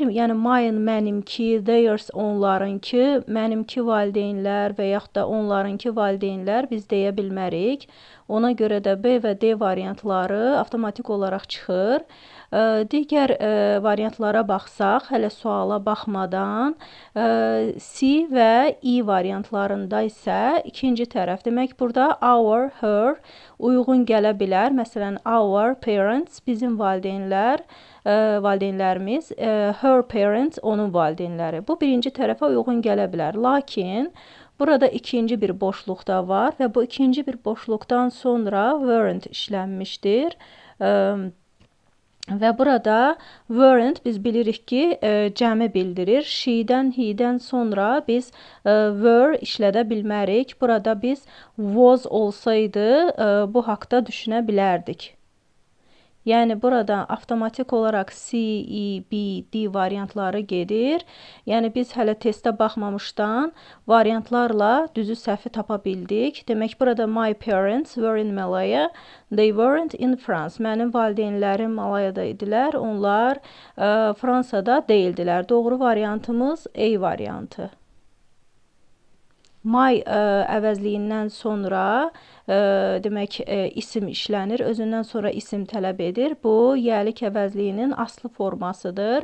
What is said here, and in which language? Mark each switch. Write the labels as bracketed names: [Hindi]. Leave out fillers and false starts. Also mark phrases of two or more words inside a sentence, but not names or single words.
[Azerbaijani] Yəni, mine mənimki, theirs onlarınki, mənimki valideynlər və yaxud da onlarınki valideynlər biz deyə bilmərik. Ona görə də B və D variantları avtomatik olaraq çıxır. Digər variantlara baxsaq, hələ suala baxmadan, C və E variantlarında isə ikinci tərəf. Demək, burada [English] our, her [Azerbaijani] uyğun gələ bilər. Məsələn, [English] our parents [Azerbaijani] bizim valideynlərimiz, [English] her parents [Azerbaijani] onun valideynləri. Bu birinci tərəfə uyğun gələ bilər. Lakin burada ikinci bir boşluq da var və bu ikinci bir boşluqdan sonra weren't işlənmişdir. Və burada weren't biz bilirik ki, cəmi bildirir. She'dən, he'dən sonra biz were işlədə bilmərik. Burada biz was olsaydı bu haqda düşünə bilərdik. Yəni, burada avtomatik olaraq C, E, B, D variantları gedir. Yəni, biz hələ testə baxmamışdan variantlarla düzü səhvi tapa bildik. Demək, burada [English] my parents were in Malaya, they weren't in France. [Azerbaijani] Mənim valideynlərim Malayada idilər, onlar Fransada deyildilər. Doğru variantımız A variantı. My əvəzliyindən sonra demək, isim işlənir. Özündən sonra isim tələb edir. Bu, yiyəlik əvəzliyinin aslı formasıdır.